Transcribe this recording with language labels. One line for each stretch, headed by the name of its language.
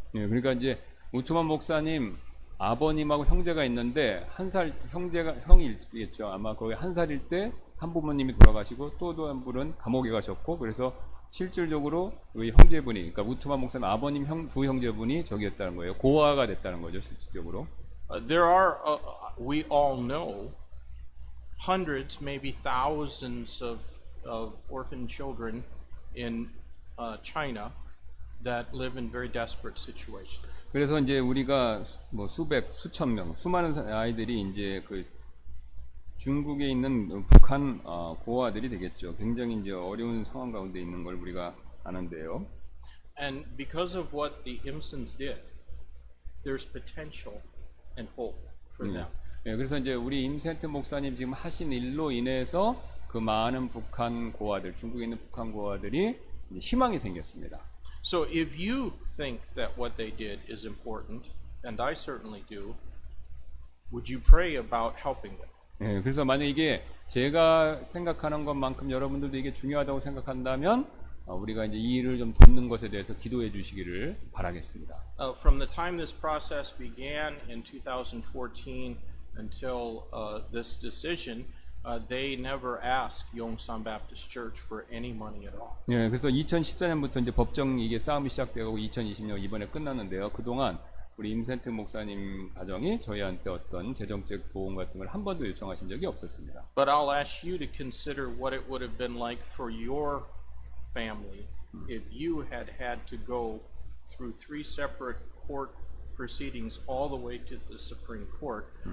Korean: 예, 그러니까 이제 우트만 목사님 아버님하고 형제가 있는데 한 살 형이겠죠. 아마 거기 한 살일 때 한 부모님이 돌아가시고 또 한 분은 감옥에 가셨고, 그래서 실질적으로 이 형제분이, 그러니까 우트만 목사님 아버님 두 형제분이 저기였다는 거예요. 고아가 됐다는 거죠, 실질적으로.
English: There are, we all know, hundreds, maybe thousands of orphan children in China that live in very desperate situations.
Korean: 그래서 이제 우리가 뭐 수천 명, 수많은 아이들이 이제 그 중국에 있는 북한 고아들이 되겠죠. 굉장히 이제 어려운 상황 가운데 있는 걸 우리가 아는데요.
English: And because of what the Imsons did, there's potential and hope for them.
Korean: 예, 그래서 이제 우리 임센트 목사님 지금 하신 일로 인해서 그 많은 북한 고아들, 중국에 있는 북한 고아들이 희망이 생겼습니다.
English: So if you think that what they did is important, and I certainly do, would you pray about helping them?
Korean: 예, 그래서 만약 이게 제가 생각하는 것만큼 여러분들도 이게 중요하다고 생각한다면 우리가 이제 이 일을 좀 돕는 것에 대해서 기도해 주시기를 바라겠습니다.
English: From the time this process began in 2014 until this decision, they never asked Yongsan Baptist Church for any money at all.
Korean: 예, 그래서 2014년부터 이제 법정 이게 싸움이 시작되고 2020년 이번에 끝났는데요. 그동안 우리 임센트 목사님 가정이 저희한테 어떤 재정적 도움 같은 걸 한 번도 요청하신 적이 없었습니다.
English: But I'll ask you to consider what it would have been like for your family if you had to go through 3 separate court proceedings all the way to the Supreme Court.